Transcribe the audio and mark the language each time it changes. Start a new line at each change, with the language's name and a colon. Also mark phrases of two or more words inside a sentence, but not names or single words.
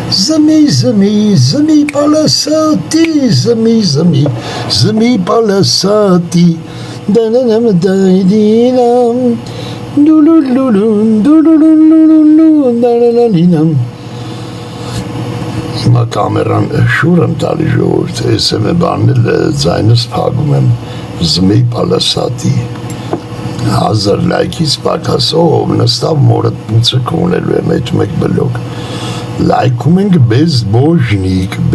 Armenian: Zmi palasati, zmi palasati, dananam daidinam, dulululun, danananinam. Հիմա կամերան շուր եմ տալի ժողովուրդ, ես եմ բանել ձայնս փակում եմ զմի պալասատի 1000 լայքից պակասով նստավ մորդ պուցը կունելու եմ այդ մեկ բլոգ լայքում ենք բեզբոժնիկ